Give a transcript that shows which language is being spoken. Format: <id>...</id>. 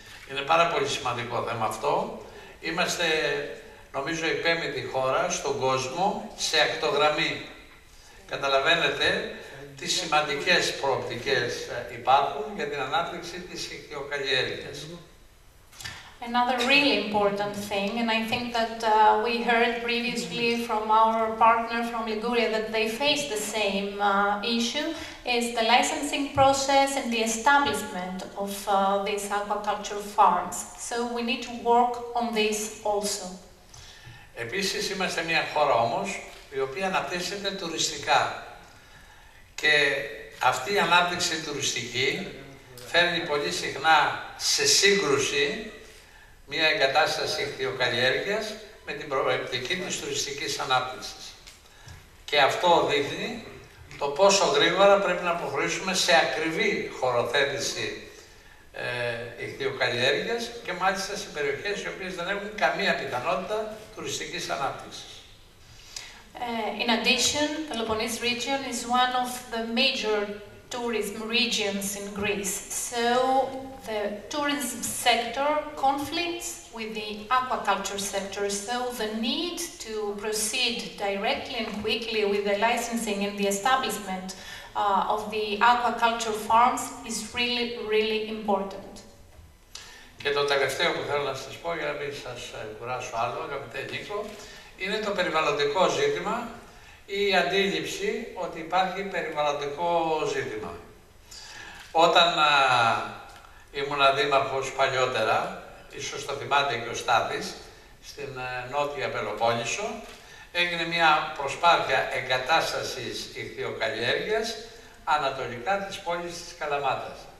<el>Είναι πάρα πολύ σημαντικό θέμα αυτό. Είμαστε, νομίζω, η 5η χώρα στον κόσμο σε ακτογραμμή. Καταλαβαίνετε τι σημαντικές προοπτικές υπάρχουν για την ανάπτυξη της ιχθυοκαλλιέργειας.</el> <en>Another really important thing, and I think that we heard previously from our partner from Liguria that they face the same issue, is the licensing process and the establishment of these aquaculture farms. So we need to work on this also.</en> <el>Επίσης είμαστε μια χώρα όμως η οποία αναπτύσσεται τουριστικά. Και αυτή η ανάπτυξη τουριστική φέρνει πολύ συχνά σε σύγκρουση μια εγκατάσταση ιχθυοκαλλιέργειας με την προοπτική της τουριστικής ανάπτυξης. Και αυτό δείχνει το πόσο γρήγορα πρέπει να προχωρήσουμε σε ακριβή χωροθέτηση ιχθυοκαλλιέργειας και μάλιστα σε περιοχές οι οποίες δεν έχουν καμία πιθανότητα τουριστικής ανάπτυξης.</el> <en>In addition, the Peloponnese region is one of the major tourism regions in Greece. So the tourism sector conflicts with the aquaculture sector. So the need to proceed directly and quickly with the licensing and the establishment of the aquaculture farms is really, really important.</en> <el>Και το τελευταίο που θέλω να σας πω, για να μην σας κουράσω άλλο, αγαπητέ Νίκο, είναι το περιβαλλοντικό ζήτημα ή η αντίληψη ότι υπάρχει περιβαλλοντικό ζήτημα. Όταν ήμουνα δήμαρχος παλιότερα, ίσως το θυμάται και ο Στάθης, στην Νότια Πελοπόννησο, έγινε μια προσπάθεια εγκατάστασης ιχθυοκαλλιέργειας ανατολικά της πόλης της Καλαμάτας.</el>